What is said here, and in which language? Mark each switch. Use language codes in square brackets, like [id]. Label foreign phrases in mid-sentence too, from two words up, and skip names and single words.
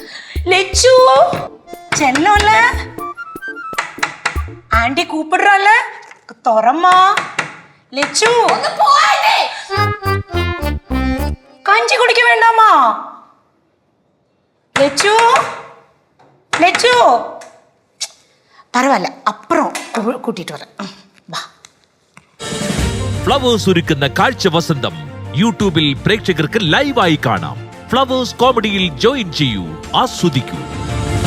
[ta] லெச்சு செல்லம்ல, ஆண்டி கூப்பிடுறால, தொரம்மா. லெச்சு கஞ்சி குடிக்க வேண்டாமா? லெச்சு பரவாயில்ல, அப்புறம் கூட்டிட்டு வரேன். வா. [ml] ഫ്ലവേഴ്സ് ഒരുക്കുന്ന കാഴ്ച വസന്തം യൂട്യൂബിൽ പ്രേക്ഷകർക്ക് ലൈവായി കാണാം. ഫ്ലവേഴ്സ് കോമഡിയിൽ ജോയിൻ ചെയ്യൂ, ആസ്വദിക്കൂ.